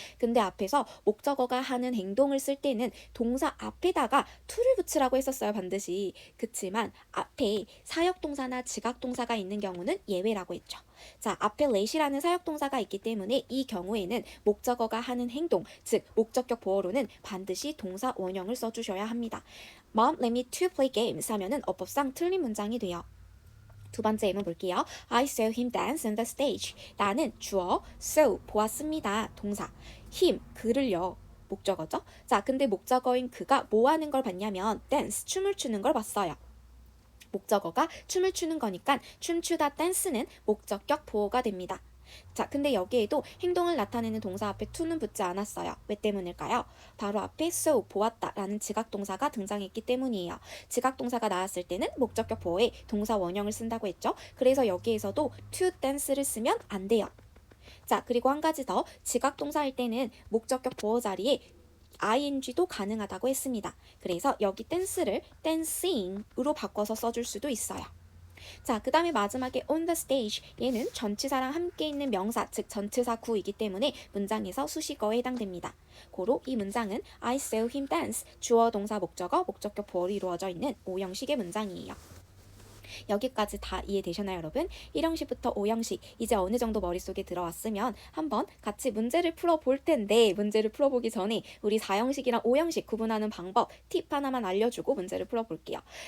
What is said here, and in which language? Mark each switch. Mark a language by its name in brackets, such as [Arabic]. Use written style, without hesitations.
[Korean] 근데 앞에서 목적어가 하는 행동을 쓸 때는 동사 앞에다가 to를 붙이라고 했었어요, 반드시. 그치만 앞에 사역동사나 지각동사가 있는 경우는 예외라고 했죠. 자, 앞에 let이라는 사역동사가 있기 때문에 이 경우에는 목적어가 하는 행동, 즉 목적격 보어로는 반드시 동사 원형을 써주셔야 합니다. [English] Mom, let me to play games [Korean] 하면은 어법상 틀린 문장이 돼요. 두 번째 예문 볼게요. [English] I saw him dance on the stage. [Korean] 나는 주어, saw, 보았습니다. 동사. him, 그를요. 목적어죠. 자, 근데 목적어인 그가 뭐 하는 걸 봤냐면 dance, 춤을 추는 걸 봤어요. 목적어가 춤을 추는 거니까 춤추다 댄스는 목적격 보어가 됩니다. 자, 근데 여기에도 행동을 나타내는 동사 앞에 to는 붙지 않았어요. 왜 때문일까요? 바로 앞에 saw, 보았다 라는 지각동사가 등장했기 때문이에요. 지각동사가 나왔을 때는 목적격 보어에 동사 원형을 쓴다고 했죠. 그래서 여기에서도 [English] to dance [Korean] 를 쓰면 안 돼요. 자, 그리고 한 가지 더, 지각동사일 때는 목적격 보어 자리에 ing도 가능하다고 했습니다. 그래서 여기 댄스를 dancing으로 바꿔서 써줄 수도 있어요. 자, 그 다음에 마지막에 [English] on the stage. [Korean] 얘는 전치사랑 함께 있는 명사, 즉 전치사 구이기 때문에 문장에서 수식어에 해당됩니다. 고로 이 문장은 [English] I saw him dance. [Korean] 주어, 동사, 목적어, 목적격 보어로 이루어져 있는 오형식의 문장이에요. 여기까지 다 이해되셨나요, 여러분? 1형식부터 5형식 이제 어느 정도 머릿속에 들어왔으면 한번 같이 문제를 풀어볼 텐데 문제를 풀어보기 전에 우리 4형식이랑 5형식 구분하는 방법 팁 하나만 알려주고 문제를 풀어볼게요.